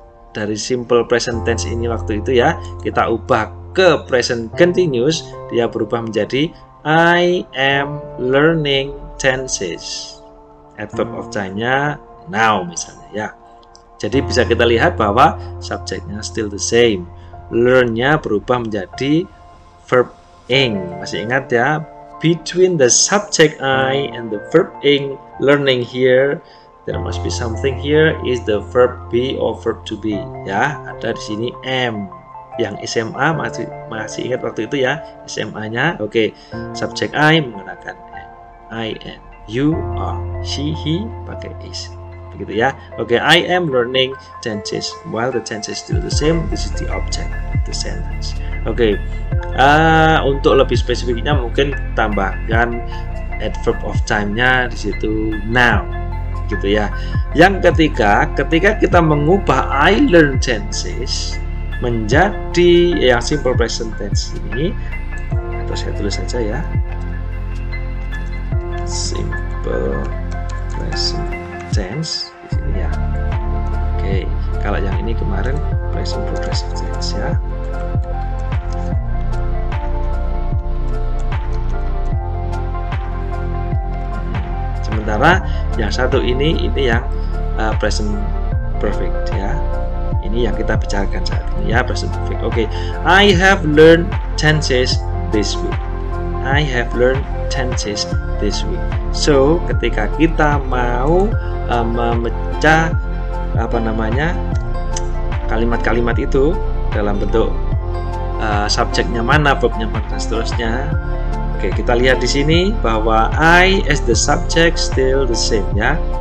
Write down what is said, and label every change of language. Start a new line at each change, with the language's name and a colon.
Indonesian: dari simple present tense ini waktu itu ya, kita ubah ke present continuous, dia berubah menjadi
English: I am learning tenses.
Indonesian: Adverb of time-nya now misalnya ya. Jadi bisa kita lihat bahwa subjeknya
English: still the same.
Indonesian: Learn-nya berubah menjadi verb ing. Masih ingat ya?
English: Between the subject I and the verb ing, learning here, there must be something here is the verb be or verb to be.
Indonesian: Ya, ada di sini am. Yang SMA masih ingat waktu itu ya, SMA-nya.
English: Oke, subject I menggunakan am. I am. You are.
Indonesian: She, he pakai is. Begitu ya.
English: Oke, I am learning tenses. While the tense is still the same, this is the object of the sentence.
Indonesian: Oke, untuk lebih spesifiknya mungkin tambahkan adverb of time-nya di situ now, gitu ya. Yang ketiga, ketika kita mengubah I learn tenses menjadi yang simple present tense ini, atau saya tulis saja ya, simple present tense di sini ya. Oke, kalau yang ini kemarin present progressive tense ya. Sementara yang satu ini yang present perfect ya. Ini yang kita bicarakan saat ini ya, present perfect.
English: Oke, I have learned tenses this week. I have learned tenses this week.
Indonesian: So, ketika kita mau memecah kalimat-kalimat itu dalam bentuk subjeknya mana, verbnya mana, dan seterusnya. Oke, kita lihat di sini bahwa
English: I as the subject still the same
Indonesian: ya.